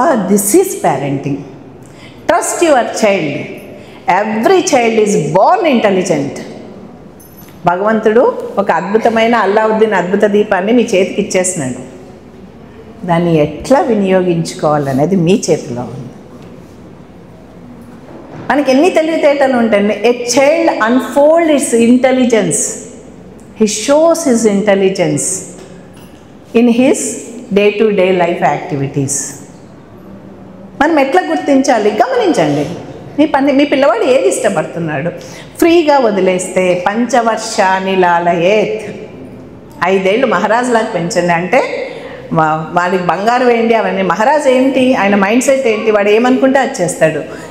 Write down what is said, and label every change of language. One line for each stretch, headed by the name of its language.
English: This is parenting. Trust your child. Every child is born intelligent.
Telugu: భగవంతుడు ఒక అద్భుతమైన అల్లావుద్దీన్ అద్భుత దీపాన్ని మీ చేతికి ఇచ్చేసినాడు, దాన్ని ఎట్లా వినియోగించుకోవాలనేది మీ చేతిలో ఉంది. మనకి ఎన్ని తెలివితేటలు ఉంటాయి.
English: A child unfold its intelligence, he shows his intelligence in his day-to-day life activities.
Telugu: మనం ఎట్లా గుర్తించాలి? గమనించండి, మీ పిల్లవాడు ఏది ఇష్టపడుతున్నాడు. ఫ్రీగా వదిలేస్తే
Sanskrit: పంచవర్షాని లాలయేత్,
Telugu: 5 ఏళ్ళు మహారాజులాగా పెంచండి. అంటే వాడికి బంగారు వేయండి అవన్నీ. మహారాజు ఏంటి, ఆయన మైండ్ సెట్ ఏంటి, వాడు ఏమనుకుంటే అది చేస్తాడు.